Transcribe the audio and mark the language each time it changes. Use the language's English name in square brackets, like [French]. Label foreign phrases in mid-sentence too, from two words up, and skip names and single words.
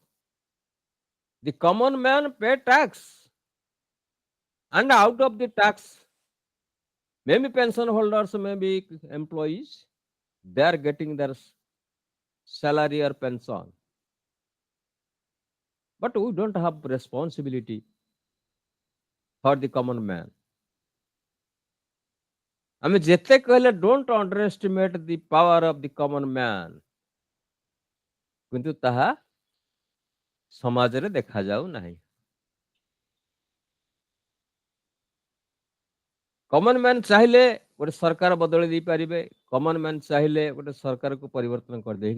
[English] The common man pay tax, and out of the tax, maybe pension holders, maybe employees, they are getting their salary or pension. But we don't have responsibility for the common man. [Odia] ଆମେ ଯେତେ କହିଲେ [English] don't underestimate the power of the common man, [Odia] କିନ୍ତୁ ତାହା ସମାଜରେ ଦେଖାଯାଉ ନାହିଁ. [English] common man [Odia] ଚାହିଁଲେ ଗୋଟେ ସରକାର ବଦଳେଇ ଦେଇପାରିବେ. [English] common man [Odia] ଚାହିଁଲେ ଗୋଟେ ସରକାରକୁ ପରିବର୍ତ୍ତନ କରିଦେବେ.